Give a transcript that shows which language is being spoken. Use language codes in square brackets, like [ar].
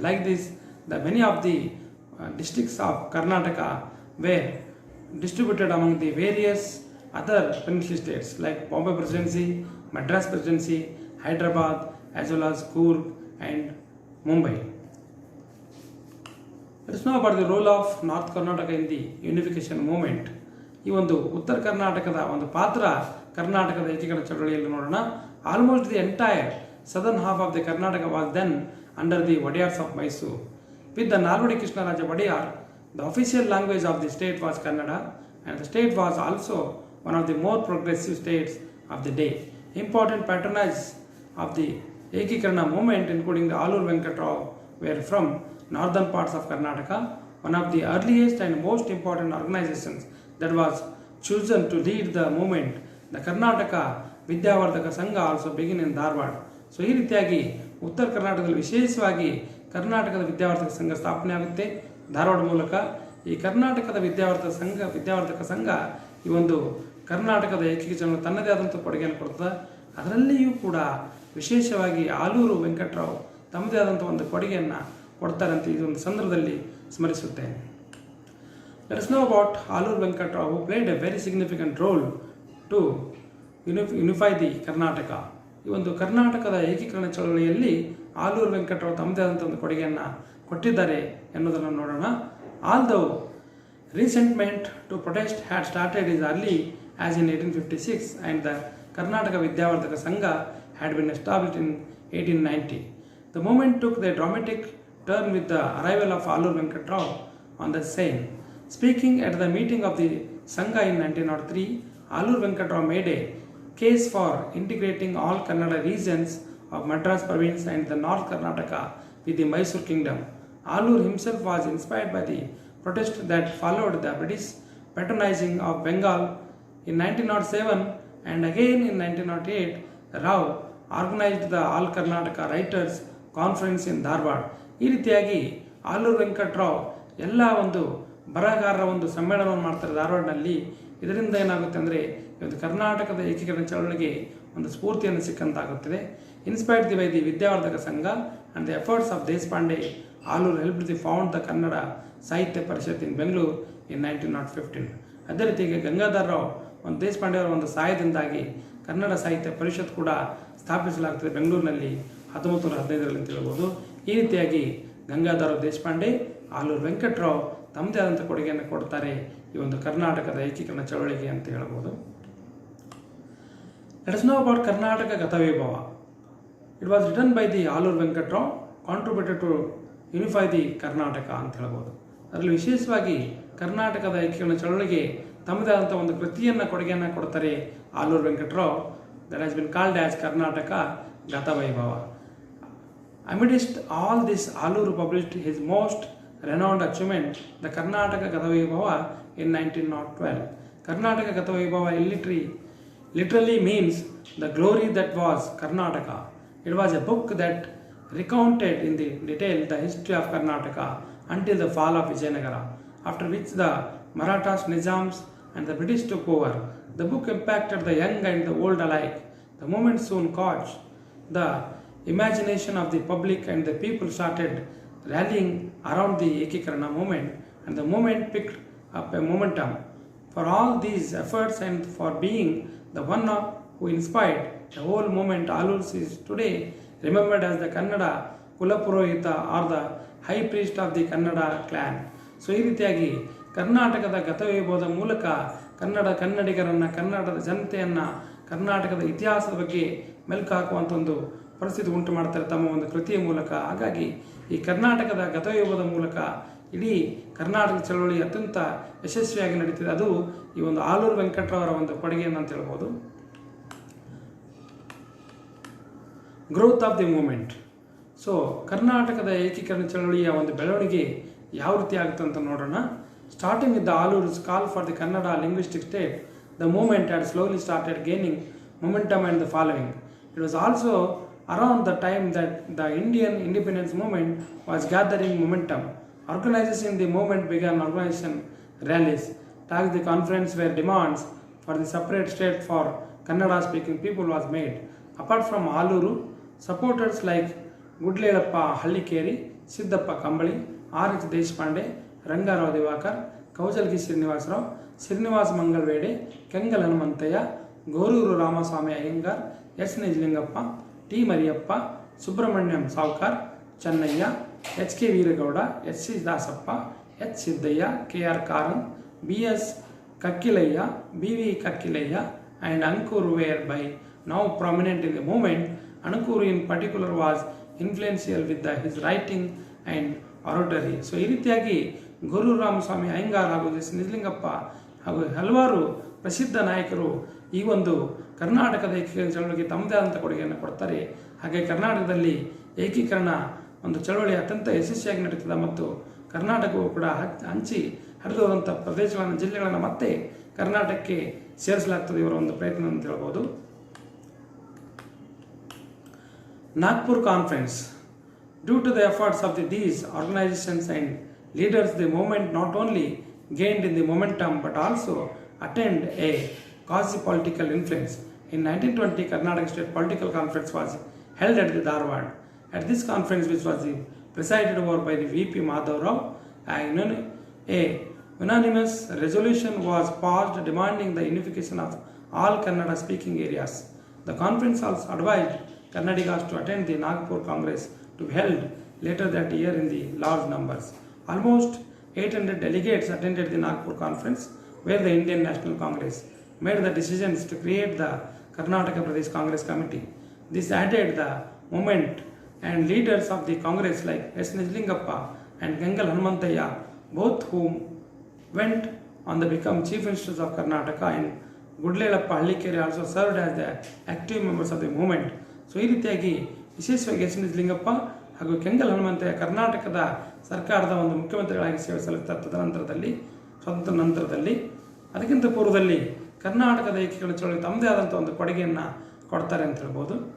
[en] Like this, many of the districts of Karnataka were distributed among the various other peninsular states like Bombay Presidency, Madras Presidency, Hyderabad, as well as Coorg and Mumbai. Let us know about the role of North Karnataka in the unification movement. [kn] ಈ ಒಂದು ಉತ್ತರ ಕರ್ನಾಟಕದ ಒಂದು ಪಾತ್ರ ಕರ್ನಾಟಕದ ಏಕೀಕರಣ ಚಳವಳಿಯಲ್ಲಿ ನೋಡೋಣ. [en] Almost the entire southern half of the Karnataka was then under the Wodeyars of Mysuru. With the Nalvadi Krishnaraja Wodeyar, the official language of the state was Kannada, and the state was also one of the more progressive states of the day. Important patronage of the Ekikirana movement, including the Alur Venkatrao, were from northern parts of Karnataka. One of the earliest and most important organizations that was chosen to lead the movement, the Karnataka Vidyavardhaka Sangha, also began in Dharwad. [kn] So ಈ ರೀತಿಯಾಗಿ ಉತ್ತರ ಕರ್ನಾಟಕದಲ್ಲಿ ವಿಶೇಷವಾಗಿ ಕರ್ನಾಟಕದ ವಿದ್ಯಾವರ್ಧಕ ಸಂಘ ಸ್ಥಾಪನೆ ಆಗುತ್ತೆ ಧಾರವಾಡ ಮೂಲಕ. ಈ ಕರ್ನಾಟಕದ ವಿದ್ಯಾವರ್ಧಕ ಸಂಘ ಈ ಒಂದು ಕರ್ನಾಟಕದ ಏಕೀಕರಣಕ್ಕೆ ತನ್ನದೇ ಆದಂಥ ಕೊಡುಗೆಯನ್ನು ಕೊಡ್ತದೆ. ಅದರಲ್ಲಿಯೂ ಕೂಡ ವಿಶೇಷವಾಗಿ ಆಲೂರು ವೆಂಕಟರಾವ್ ತಮ್ಮದೇ ಆದಂಥ ಒಂದು ಕೊಡುಗೆಯನ್ನು ಕೊಡ್ತಾರೆ ಅಂತ ಈ ಒಂದು ಸಂದರ್ಭದಲ್ಲಿ ಸ್ಮರಿಸುತ್ತೇನೆ. [en] Let us know about Alur Venkatrao, who played a very significant role to unify the Karnataka. [kn] ಈ ಒಂದು ಕರ್ನಾಟಕದ ಏಕೀಕರಣ ಚಳವಳಿಯಲ್ಲಿ ಆಲೂರು ವೆಂಕಟರಾವ್ ತಮ್ಮದೇ ಆದಂಥ ಒಂದು ಕೊಡುಗೆಯನ್ನು ಕೊಟ್ಟಿದ್ದಾರೆ ಎನ್ನುವುದನ್ನು ನೋಡೋಣ. [en] Although resentment to protest had started as early as in 1856 and the Karnataka Vidyavardhaka Sangha had been established in 1890, the movement took the dramatic turn with the arrival of Alur Venkatrao on the scene. Speaking at the meeting of the Sangha in 1903, Alur Venkatrao made a case for integrating all Kannada regions of Madras province and the North Karnataka with the Mysore kingdom. Alur himself was inspired by the protest that followed the British patronizing of Bengal in 1907 and again in 1908. Rao organized the All Karnataka Writers Conference in Dharwad. [kn] ಈ ರೀತಿಯಾಗಿ ಆಲೂರು ವೆಂಕಟರಾವ್ ಎಲ್ಲ ಒಂದು ಬರಹಗಾರರ ಒಂದು ಸಮ್ಮೇಳನವನ್ನು ಮಾಡ್ತಾರೆ ಧಾರವಾಡನಲ್ಲಿ. ಇದರಿಂದ ಏನಾಗುತ್ತೆ ಅಂದರೆ ಇವತ್ತು ಕರ್ನಾಟಕದ ಏಕೀಕರಣ ಚಳವಳಿಗೆ ಒಂದು ಸ್ಫೂರ್ತಿಯನ್ನು ಸಿಕ್ಕಂತಾಗುತ್ತದೆ. [en] Inspired by the Vidyavardhaka Sangha and the efforts of Deshpande, Aluru help the found the Kannada Sahitya Parishat in Bengaluru in 1915. [kn] ಅದೇ ರೀತಿಯಾಗಿ ಗಂಗಾಧರ ರಾವ್ ಒಂದು ದೇಶಪಾಂಡೆ ಅವರ ಒಂದು ಸಹಾಯದಿಂದಾಗಿ ಕನ್ನಡ ಸಾಹಿತ್ಯ ಪರಿಷತ್ ಕೂಡ ಸ್ಥಾಪಿಸಲಾಗ್ತದೆ ಬೆಂಗಳೂರಿನಲ್ಲಿ 1915 ಅಂತ ಹೇಳ್ಬೋದು. ಈ ರೀತಿಯಾಗಿ ಗಂಗಾಧರ ದೇಶಪಾಂಡೆ, ಆಲೂರು ವೆಂಕಟರಾವ್ ತಮ್ಮದೇ ಆದಂಥ ಕೊಡುಗೆಯನ್ನು ಕೊಡ್ತಾರೆ ಈ ಒಂದು ಕರ್ನಾಟಕದ ಏಕೀಕರಣ ಚಳವಳಿಗೆ ಅಂತ ಹೇಳ್ಬೋದು. [en] Let us know about Karnataka Gatavibhava. It was written by the Alur Venkatrao, contributed to unify the Karnataka [kn] ಅಂತ ಹೇಳ್ಬೋದು. ಅದರಲ್ಲಿ ವಿಶೇಷವಾಗಿ ಕರ್ನಾಟಕದ ಏಕೀಕರಣ ಚಳವಳಿಗೆ ತಮ್ಮದೇ ಆದಂಥ ಒಂದು ಕೃತಿಯನ್ನು ಕೊಡುಗೆಯನ್ನು ಕೊಡ್ತಾರೆ Aluru Venkatarao. [en] That has been called as Karnataka Gatavibhava. Amidst all this, Alur published his most renowned achievement, the Karnataka Gatavaibhava in 1912. Karnataka Gatavaibhava literally means the glory that was Karnataka. It was a book that recounted in the detail the history of Karnataka until the fall of Vijayanagara, after which the Marathas, Nizams and the British took over. The book impacted the young and the old alike. The movement soon caught the imagination of the public and the people started rallying around the Ekikarana movement, and the movement picked up a momentum. For all these efforts and for being the one who inspired the whole movement, Alurs is today remembered as the Kannada Kulapurohita or the high priest of the Kannada clan. [kn] So ಈ ರೀತಿಯಾಗಿ ಕರ್ನಾಟಕದ ಗತವೈಭವದ ಮೂಲಕ ಕನ್ನಡಿಗರನ್ನು, ಕನ್ನಡದ ಜನತೆಯನ್ನು, ಕರ್ನಾಟಕದ ಇತಿಹಾಸದ ಬಗ್ಗೆ ಮೆಲುಕು ಹಾಕುವಂಥ ಒಂದು ಪರಿಸ್ಥಿತಿ ಉಂಟು ಮಾಡ್ತಾರೆ ತಮ್ಮ ಒಂದು ಕೃತಿಯ ಮೂಲಕ. ಹಾಗಾಗಿ ಈ ಕರ್ನಾಟಕದ ಗತವೈಭವದ ಮೂಲಕ ಇಡೀ ಕರ್ನಾಟಕ ಚಳವಳಿ ಅತ್ಯಂತ ಯಶಸ್ವಿಯಾಗಿ ನಡೀತಿದೆ. ಅದು ಈ ಒಂದು ಆಲೂರು ವೆಂಕಟರವರ ಒಂದು ಕೊಡುಗೆಯನ್ನು ಅಂತ ಹೇಳ್ಬೋದು. [en] Growth of the moment. [kn] So ಕರ್ನಾಟಕದ ಏಕೀಕರಣ ಚಳವಳಿಯ ಒಂದು ಬೆಳವಣಿಗೆ ಯಾವ ರೀತಿ ಆಗುತ್ತೆ ಅಂತ ನೋಡೋಣ. [en] Starting with the Alur's call for the Kannada linguistic state, the movement had slowly started gaining momentum and the following. It was also around the time that the Indian independence movement was gathering momentum. Organizers in the movement began organization rallies. Tagged the conference where demands for the separate state for Kannada speaking people was made. Apart from Aluru, supporters like Gudlelappa Hallikeri, Siddappa Kambali, R.H. Deshpande, Rangarao Divakar, Kaujalgi Srinivasrao, Srinivas Mangalvede, Kengal Hanumanthaya, Goruru Ramaswamy Iyengar, S. Nijlingappa, T Mariyappa, Subrahmanyam Savkar, Chennaiah, H K Veeragowda, H C Dasappa, H Siddaiah, K R Karan, B S Kakkilaya, B V Kakkilaya and Ankur were by now prominent in the movement. Ankur in particular was influential with his writing and oratory. [kn] So ಈ ರೀತಿಯಾಗಿ ಗುರು ರಾಮಸ್ವಾಮಿ ಅಯ್ಯಂಗಾರ್ ಹಾಗೂ S Nijalingappa ಹಾಗೂ ಹಲವಾರು ಪ್ರಸಿದ್ಧ ನಾಯಕರು ಈ ಒಂದು ಕರ್ನಾಟಕದ ಏಕೀಕರಣ ಚಳವಳಿಗೆ ತಮ್ಮದೇ ಆದಂಥ ಕೊಡುಗೆಯನ್ನು ಕೊಡ್ತಾರೆ. ಹಾಗೆ ಕರ್ನಾಟಕದಲ್ಲಿ ಏಕೀಕರಣ ಒಂದು ಚಳವಳಿ ಅತ್ಯಂತ ಯಶಸ್ವಿಯಾಗಿ ನಡೀತದೆ ಮತ್ತು ಕರ್ನಾಟಕವು ಕೂಡ ಹಂಚಿ ಹರಿದು ಹೋದಂಥ ಪ್ರದೇಶಗಳನ್ನು, ಜಿಲ್ಲೆಗಳನ್ನು ಮತ್ತೆ ಕರ್ನಾಟಕಕ್ಕೆ ಸೇರಿಸಲಾಗ್ತದೆ ಇವರ ಒಂದು ಪ್ರಯತ್ನ ಅಂತ ಹೇಳ್ಬೋದು. [en] Nagpur conference. Due to the efforts of these organisations and leaders, the movement not only gained in the momentum but also attained a quasi-political influence. In 1920, Karnataka State Political Conference was held at the Dharwad. At this conference, which was presided over by the V.P. Madhavrao, a unanimous resolution was passed demanding the unification of all Kannada-speaking areas. The conference also advised Kannadigas to attend the Nagpur Congress to be held later that year in the large numbers. Almost 800 delegates attended the Nagpur Conference, where the Indian National Congress made the decisions to create the Karnataka Pradesh Congress Committee. This added the movement and leaders of the Congress like S. Nijlingappa and Kengal Hanumanthaya, both whom went on to become Chief Ministers of Karnataka, and Gudlelappa Hallikeri also served as the active members of the movement. [kn] So ಈ ರೀತಿಯಾಗಿ ವಿಶೇಷವಾಗಿ S Nijalingappa ಹಾಗೂ ಕೆಂಗಲ್ ಹನುಮಂತಯ್ಯ ಕರ್ನಾಟಕದ ಸರ್ಕಾರದ ಒಂದು ಮುಖ್ಯಮಂತ್ರಿಗಳಾಗಿ ಸೇವೆ ಸಲ್ಲಿಸ್ತಾರೆ. ತದನಂತರದಲ್ಲಿ ಸ್ವಾತಂತ್ರ್ಯ ನಂತರದಲ್ಲಿ, ಅದಕ್ಕಿಂತ ಪೂರ್ವದಲ್ಲಿ ಕರ್ನಾಟಕದ ಏಕೀಕರಣ ಚಳವಳಿ ತಮ್ಮದೇ ಆದಂಥ ಒಂದು ಕೊಡುಗೆಯನ್ನು ಕೊಡ್ತಾರೆ ಅಂತ ಹೇಳ್ಬೋದು.